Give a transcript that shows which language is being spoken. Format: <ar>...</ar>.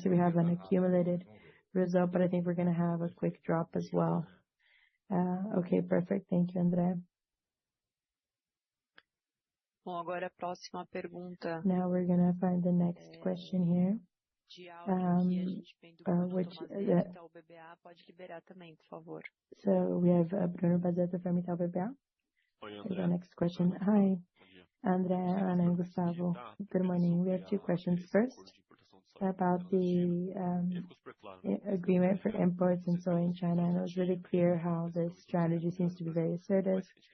<en>So we have an accumulated result, but I think we're going to have a quick drop as well. Okay, perfect. Thank you, André.</en> <pt>Bom, agora a próxima pergunta.</pt> <en>Now we're going to find the next question here.</en> <pt>De áudio que a gente vem do Bruno Tomazetti, Itaú BBA, pode liberar também, por favor.</pt> <en>So we have Bruno Tomazetti from Itaú BBA. The next question. Hi, André, Ana, and Gustavo. Good morning. We have two questions. First, about the agreement for imports in soy in China. And it was really clear how this strategy seems to be very assertive.</en>